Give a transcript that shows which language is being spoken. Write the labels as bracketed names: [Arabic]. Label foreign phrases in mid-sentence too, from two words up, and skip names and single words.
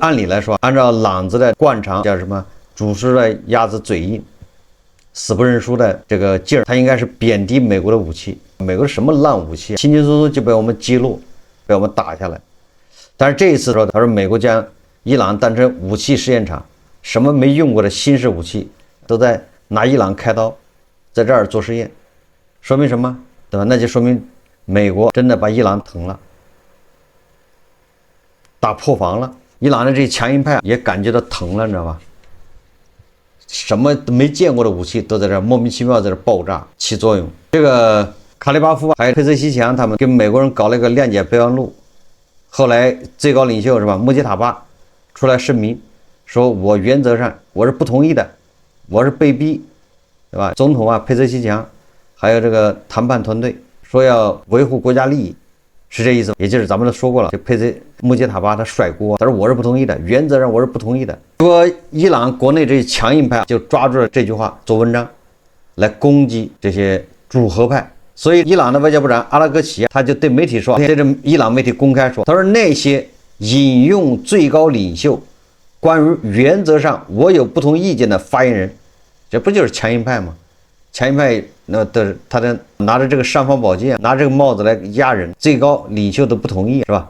[Chinese] 按理來說，按照朗子的慣常，叫什麼煮熟的鴨子嘴硬，死不認輸的這個勁兒，他應該是貶低美國的武器。美國什麼爛武器，輕輕鬆鬆就被我們擊落，被我們打下來。但是這一次說，他說美國將伊朗當成武器試驗場，什麼沒用過的新式武器都在拿伊朗開刀，在這兒做實驗，說明什麼？對吧？那就說明美國真的把伊朗疼了。打破防了，伊朗的這些強硬派也感覺到疼了，你知道吧？什麼都沒見過的武器都在這莫名其妙在這爆炸起作用。這個卡利巴夫還有佩泽西強他們跟美國人搞了一個諒解備忘錄，後來最高領袖是吧，穆吉塔巴出來聲明說，我原則上我是不同意的，我是被逼，對吧？總統啊，佩泽西強還有這個談判團隊說要維護國家利益。是這意思，也就是咱們都說過了，就穆吉塔巴他甩鍋，他說我是不同意的，原則上我是不同意的。說伊朗國內這些強硬派就抓住了這句話做文章，來攻擊這些主和派。所以伊朗的外交部長阿拉格齐他就對媒體说，对着伊朗媒體公開說，他說那些引用最高領袖關於原則上我有不同意見的發言人，這不就是強硬派嗎？強硬派他的拿着這個尚方寶劍，拿這個帽子來壓人，最高領袖都不同意，是吧？